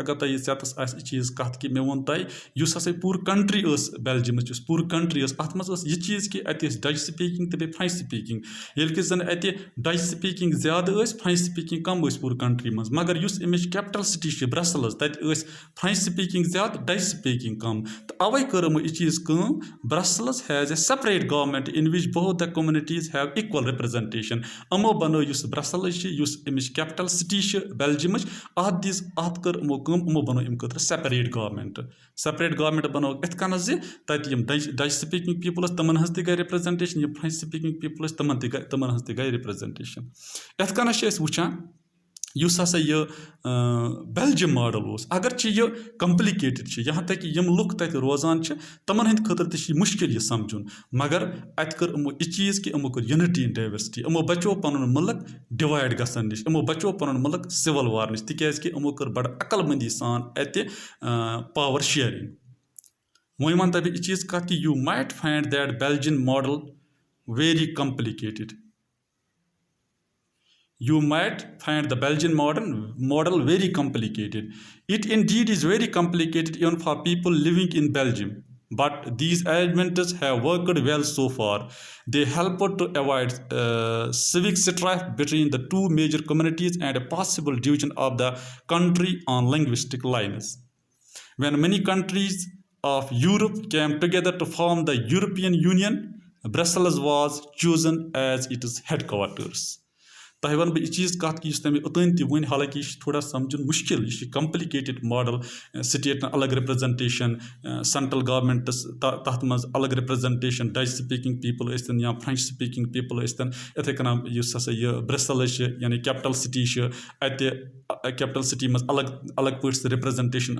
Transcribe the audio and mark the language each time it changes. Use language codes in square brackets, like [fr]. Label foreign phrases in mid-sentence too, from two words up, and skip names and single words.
[ks] اگر تۄہہِ یہِ ژٮ۪تَس آسہِ یہِ چیٖز کَتھ کہِ مےٚ ووٚن تۄہہِ یُس ہَسا پوٗرٕ کَنٹرٛی ٲس بیلجِیَمٕچ یُس پوٗرٕ کَنٹرٛی ٲس اَتھ منٛز ٲس یہِ چیٖز کہِ اَتہِ ٲسۍ [en] Dutch speaking [ks] تہٕ بیٚیہِ [en] French speaking [ks] ییٚلہِ کہِ زَن اَتہِ [en] Dutch speaking [ks] زیادٕ ٲسۍ [en] French speaking [ks] کَم ٲسۍ پوٗرٕ کَنٹرٛی منٛز مگر یُس اَمِچ [en] capital city [ks] چھِ برٛسلٕز تَتہِ ٲسۍ [en] French speaking [ks] زیادٕ [en] Dutch speaking [ks] کَم تہٕ اَوَے کٔر یِمو یہِ چیٖز کٲم [en] Brussels has a separate government in which both the communities have equal representation [ks] یِمو بَنٲو یُس برٛسلٕز چھِ یُس اَمِچ [en] capital city [ks] چھِ بیلجِیَمٕچ اَتھ کٔر یِمو کٲم یِمو بَنوو اَمہِ خٲطرٕ [en] separate government [ks] بَنووُکھ یِتھ کٔنَس زِ تَتہِ یِم [en] Dutch speaking people [ks] ٲسۍ تِمَن ہٕنٛز تہِ گٔے رِپرٛزَنٹیشَن یِم [en] French speaking people [ks] ٲسۍ تِمَن ہٕنٛز تہِ گٔے رِپرٛزَنٹیشَن یِتھ کٔنَس چھِ أسۍ وٕچھان یُس ہَسا یہِ بیلجِیَم ماڈَل اوس اگرچہِ یہِ کَمپلِکیٹِڈ چھِ یہاں تک کہ یِم لُکھ تَتہِ روزان چھِ تِمَن ہٕنٛدِ خٲطرٕ تہِ چھِ یہِ مُشکِل یہِ سَمجھُن مگر اَتہِ کٔر یِمو یہِ چیٖز کہِ یِمو کٔر [en] unity in diversity [ks] یِمو بَچو پَنُن مُلک ڈِوایِڈ گژھن نِش یِمو بَچو پَنُن مُلک سِوَل وار نِش تِکیٛازِکہِ یِمو کٔر بَڑٕ عقل مٔنٛدی سان اَتہِ [en] power sharing [ks] وۄنۍ وَنہٕ تۄہہِ بہٕ یہِ چیٖز کَتھ کہِ [en] you might find that Belgian model very complicated You might find the Belgian model very complicated. It indeed is very complicated even for people living in Belgium. But these arrangements have worked well so far. They helped to avoid civic strife between the two major communities and a possible division of the country on linguistic lines. When many countries of Europe came together to form the European Union, Brussels was chosen as its headquarters. [ks] تۄہہِ وَنہٕ بہٕ یہِ چیٖز کَتھ کہِ یُس تۄہہِ مےٚ اوٚتانۍ تہِ ووٚن حالانکہِ یہِ چھِ تھوڑا سَمجھُن مُشکِل یہِ چھِ [en] complicated model [ks] سٹیٹَن الگ رِپرٛزَنٹیشَن [en] central governments [ks] تَتھ منٛز الگ رِپرٛزَنٹیشَن [en] Dutch speaking people [ks] ٲسۍتَن یا [en] French speaking people [ks] ٲسۍتَن یِتھَے کٔنۍ یُس ہَسا یہِ برٛسلٕز چھِ یعنی [en] capital city [ks] چھِ اَتہِ [en] capital city [ks] منٛز الگ پٲٹھۍ سُہ رِپرٛزَنٹیشَن